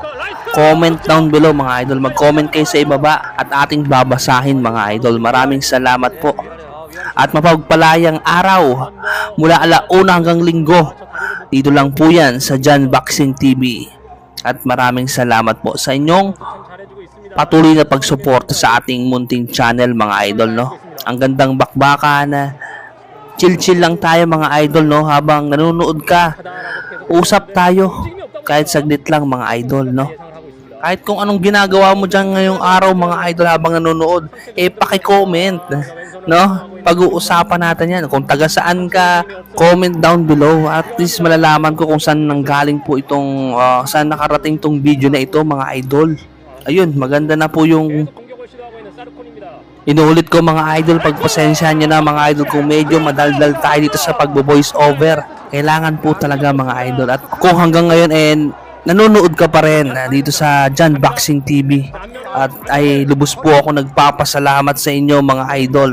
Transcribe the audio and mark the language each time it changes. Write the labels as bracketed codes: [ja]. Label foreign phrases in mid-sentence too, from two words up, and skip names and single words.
[en] Comment down below [tl] mga idol. Mag-comment kayo sa ibaba at ating babasahin mga idol. Maraming salamat po. At mapagpalayang araw mula 1:00 hanggang Linggo. Dito lang po yan sa John Boxing TV. At maraming salamat po sa inyong [ko] 잘해주고 있습니다. [tl] patuloy na pagsuporta sa ating munting channel mga idol, no? Ang gandang bakbakan, chill-chill lang tayo mga idol, no? Habang nanonood ka, usap tayo kahit saglit lang mga idol, no? Kahit kung anong ginagawa mo dyan ngayong araw mga idol habang nanonood, eh paki-comment, no? Pag-uusapan natin yan. Kung taga saan ka, [en] comment down below. [tl] At least malalaman ko kung saan nanggaling po itong, saan nakarating tong video na ito mga idol. Ayun, maganda na po yung [ko] 공격을 시도하고 있는 사르콘입니다. [tl] inuulit ko mga idol. Pagpasensyahan nyo na mga idol kung medyo madaldal tayo dito sa pag-voice over. Kailangan po talaga mga idol. At kung hanggang ngayon nanonood ka pa rin dito sa John Boxing TV, at ay lubos po ako nagpapasalamat sa inyo mga idol.